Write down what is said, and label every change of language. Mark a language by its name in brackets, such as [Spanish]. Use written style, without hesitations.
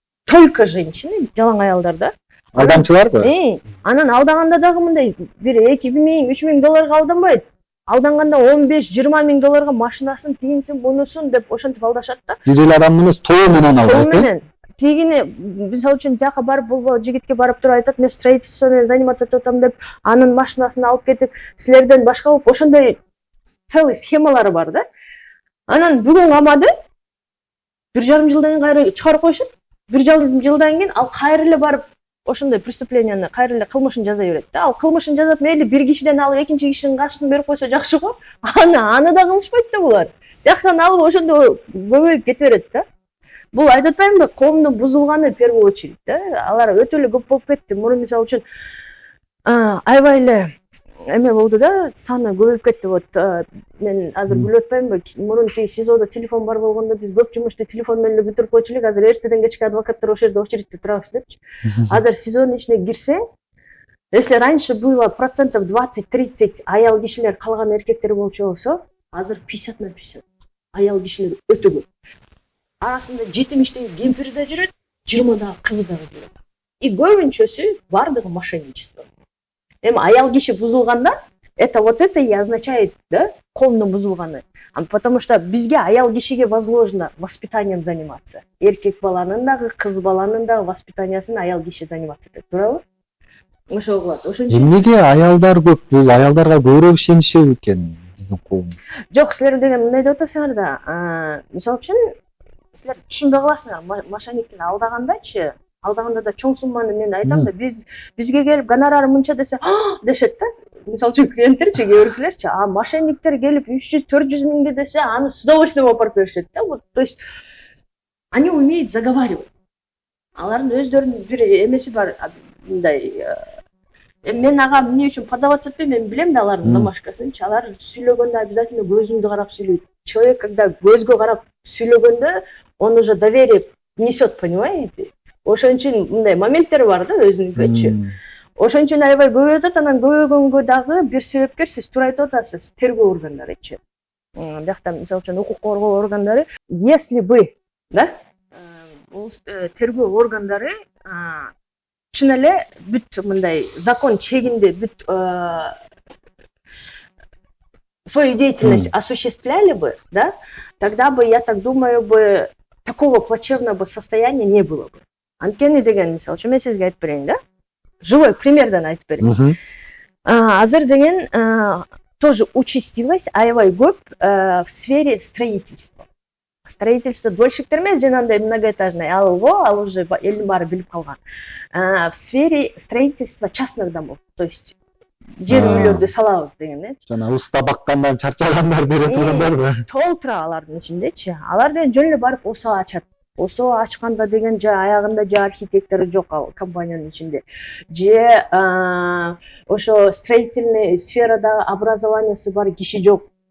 [Russian] Только женщины, [Kyrgyz] жалаң аялдар да. Алдамчыларбы? Анан алдаганда дагы мындай бир 2 миң, 3 миң долларга алданбайт. Алданганда 15-20 миң долларга машинасын, тигинсин, бунусун деп ошентип алдашат да. Бир эле адам муну тоо менен алдайт. Тоо менен. Тигини мисалы үчүн жака барып бул жигитке барып туруп айтат, мен строительство менен заниматься этем деп, анын машинасын алып кетип, силерден башка болуп, ошондой целый схемалары бар да. Анан бүгүн амады 1,5 жылдан кийин кайра чыгарып коюшат. 1,5 жылдан кийин ал кайра эле барып ошондой преступлениени кайра эле кылмышын жаза берет да. Ал кылмышын жазып, мейли бир кишиден алып экинчи кишинин каршысын берип койсо жакшы го. Аны да кылышпайт да булар. Жактан алып ошондо көбөйүп кете берет да. Бул айтып атпаймынбы, коомдун бузулганы [Russian] в первую очередь [Kyrgyz] да. Алар өтө эле көп болуп кетти. Мурун мисалы үчүн аябай эле эме болду да, саны көбөйүп кетти. Вот мен азыр билип атпаймынбы, мурун тиги СИЗОдо телефон бар болгондо биз көп жумушту телефон менен эле бүтүрүп койчу элек. Азыр эртеден кечке адвокаттар ошол жерде очередьте турабыз депчи. Азыр СИЗОнун ичине кирсең, [Russian] если раньше было 20-30% [Kyrgyz] аял кишилер, калган эркектер болчу болсо, азыр 50/50. Аял кишилер өтө көп. Арасында 70 кемпир да жүрөт, 20 кызы да жүрөт. И көбүнчөсү бардыгы мошенничество. Эми аял киши бузулганда, [Russian] это вот это и означает, да, [Kyrgyz] коомдун бузулганы. [Russian] Потому что [Kyrgyz] бизге аял кишиге [Russian] возложено воспитанием заниматься. [Kyrgyz] Эркек баланын дагы, кыз баланын дагы воспитаниясын аял киши заниматься этет, туурабы? Ошол кылат. Ошон үчүн Эмнеге аялдар көп? Бул аялдарга көбүрөөк ишенишеби экен биздин коом? жок, силер деген мындай деп атасыңар да, мисалы үчүн силер түшүнбөй каласыңар, мошенниктин алдагандачы, алдаганда да чоң сумманы мен айтам да бизге келип гонорары мынча десе дешет да. Мисалы үчүн клиенттерчи, кээ биркилерчи, а мошенниктер келип 300-400 миңге десе, аны [Russian] с удовольствием [Kyrgyz] алып беришет да. [Russian] Вот, то есть они умеют заговаривать. [Kyrgyz] Алардын өздөрүнүн бир эмеси бар, мындай мен ага эмне үчүн подаваться этпейм, мен билем да алардын домашкасынчы. Алар сүйлөгөндө обязательно көзүңдү карап сүйлөйт. [Russian] Человек, когда [Kyrgyz] көзгө карап сүйлөгөндө, [Russian] он уже доверие несет, понимаете? [Kyrgyz] Ошон үчүн мындай моменттери бар да өзүнүнкүчү. Ошон үчүн аябай көбөйүп атат, анан көбөйгөнгө дагы бир себепкер сиз туура айтып атасыз, тергөө органдарычы. Биякта мисалы үчүн укук коргоо органдары, [Russian] если бы, да, [Kyrgyz] тергөө органдары чын эле бүт мындай закон чегинде бүт [Russian] свою деятельность осуществляли бы, да, тогда бы, я так думаю, бы такого плачевного состояния не было бы. [Kyrgyz] Анткени деген мисалы үчүн мен сизге айтып берейин, да? Живой примерден айтып берейин. Азыр деген [Russian] тоже участилось [Kyrgyz] аябай көп [Russian] в сфере строительства. [Kyrgyz] Строительство дольщиктер эмес, жанагындай многоэтажный, ал уже элдин баары билип калган. [Russian] В сфере строительства частных домов, то есть [Kyrgyz] жер үйлөрдү салабыз деген, жана уста баккандан чарчагандар бере тургандарбы? Толтура алардын ичиндечи. Алар деген жөн эле барып ОСО ачат. ОСО ачканда деген аягында же архитектору жок ал компаниянын ичинде. Же ошо строительный сферада образованиясы бар киши жок.